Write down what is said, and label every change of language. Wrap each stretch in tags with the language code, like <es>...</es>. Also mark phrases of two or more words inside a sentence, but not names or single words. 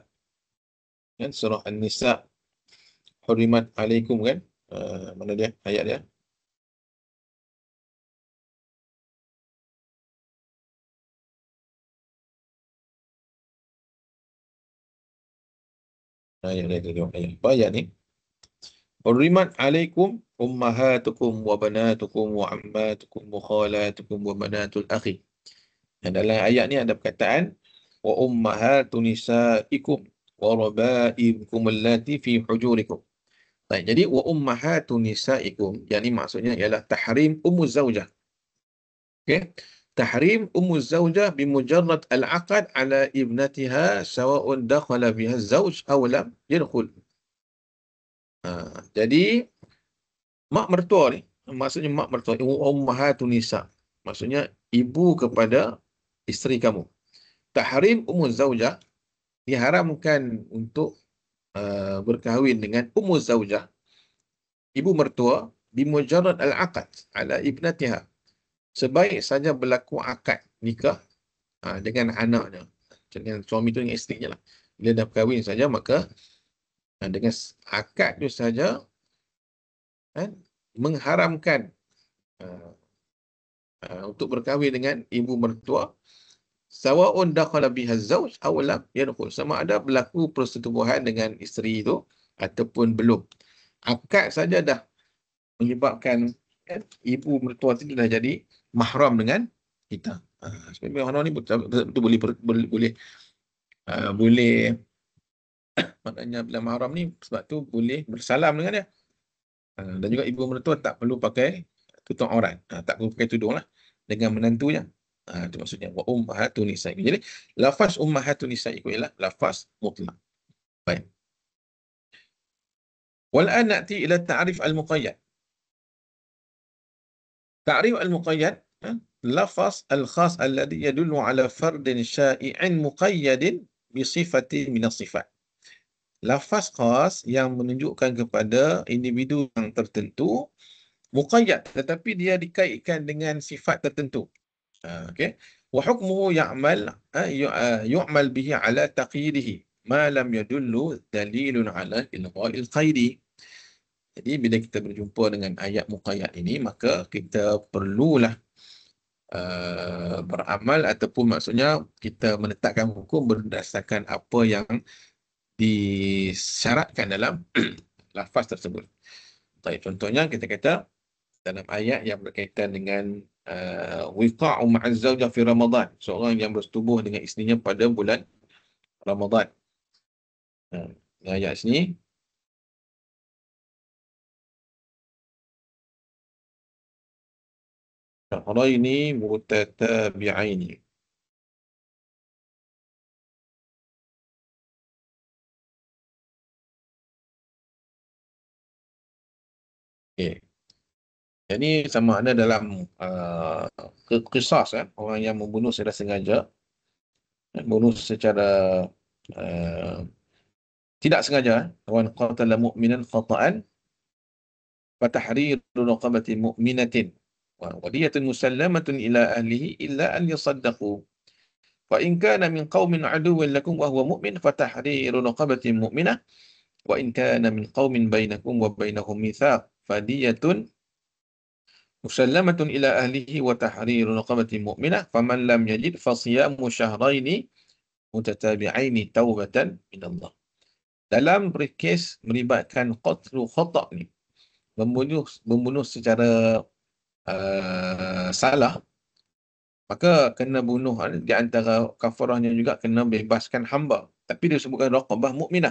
<ms>Kan, surah An-Nisa,</ms> <ar>حرمت عليكم,</ar> <ms>kan? Mana dia ayat dia? Ayat apa ayat ni?</ms> <ar>حرمت عليكم أمهاتكم وبناتكم وعماتكم وخالاتكم وبنات الأخ.</ar> <ms>Dan dalam ayat ni ada perkataan</ms> <ar>وأمهات نسائكم وربائبكم اللاتي في حجوركم.</ar> <ms>Baik, jadi</ms> <ar>وأمهات نسائكم,</ar> <ms>yakni maksudnya ialah</ms> <ar>تحريم أم الزوجة. Okey. تحريم أم الزوجة بمجرد العقد على ابنتها سواء دخل بها الزوج أو لم يدخل.</ar> <ms>Jadi mak mertua ni, maksudnya mak mertua,</ms> <ar>أمهات النساء,</ar> <ms>maksudnya ibu kepada isteri kamu.</ms> <ar>تحريم أم الزوجة,</ar> <ms>diharamkan untuk berkahwin dengan</ms> <ar>أم الزوجة,</ar> <ms>ibu mertua,</ms> <ar>بمجرد العقد على ابنتها,</ar> <ms>sebaik saja berlaku akad nikah dengan anaknya, dengan suami tu dengan isterinya lah. Bila dah berkahwin saja, maka dengan akad itu saja, kan, mengharamkan untuk berkahwin dengan ibu mertua,</ms> <ar>سواء دخل بها الزوج أو لم يدخل,</ar> <ms>sama ada berlaku persetubuhan dengan isteri itu ataupun belum. Akad saja dah menyebabkan ibu mertua itu dah jadi mahram dengan kita. Sebenarnya mahram ni betul boleh boleh maknanya bila mahram ni sebab tu boleh bersalam dengan dia. Dan juga ibu mertua tak perlu pakai tutup aurat, tak perlu pakai tudung lah dengan menantunya. Itu maksudnya</ms> <ar>وأمهات النساء.</ar> <ms>Jadi lafaz</ms> <ar>أمهات النساء</ar> <ms>ialah lafaz mutlak. Baik.</ms> <ar>ولنأت إلى تعريف المقيد. تعريف المقيد اللفظ الخاص الذي يدل على فرد شائع مقيد بصفة من الصفات.</ar> <ms>Lafaz khas yang menunjukkan kepada individu yang tertentu, muqayyad, tetapi dia dikaitkan dengan sifat tertentu. Okey.</ms> <ar>وحكمه يعمل به على تقييده ما لم يدل دليل على إلغاء القيد.</ar> <ms>Jadi bila kita berjumpa dengan ayat muqayyad ini, maka kita perlulah beramal ataupun maksudnya kita menetapkan hukum berdasarkan apa yang disyaratkan dalam lafaz tersebut. Baik, contohnya kita kata dalam ayat yang berkaitan dengan</ms> <ar>وقاع مع الزوجة في رمضان,</ar> <ms>seorang yang bersetubuh dengan isterinya pada bulan Ramadan. Ayat sini</ms> <ar>شهرين متتابعين.</ar> <ms>Okay. Jadi sama ada dalam qisas, orang yang membunuh secara sengaja, membunuh secara tidak sengaja,</ms> <ar>ومن قتل مؤمنا خطأ فتحرير رقبة مؤمنة ودية مسلمة إلى أهله إلا أن يصدقوا فإن كان من قوم عدو لكم وهو مؤمن فتحرير رقبة مؤمنة وإن كان من قوم بينكم وبينهم ميثاق فدية مسلمة إلى أهله وتحرير رقبة مؤمنة فمن لم يجد فصيام شهرين متتابعين توبة من الله.</ar> <ms>Dalam kes melibatkan</ms> <ar>قتل خطأ'</ar> <ms>ni, membunuh secara salah, maka kena bunuh di antara kafarahnya juga kena bebaskan hamba, tapi dia sebutkan</ms> <ar>رقبة مؤمنة.</ar>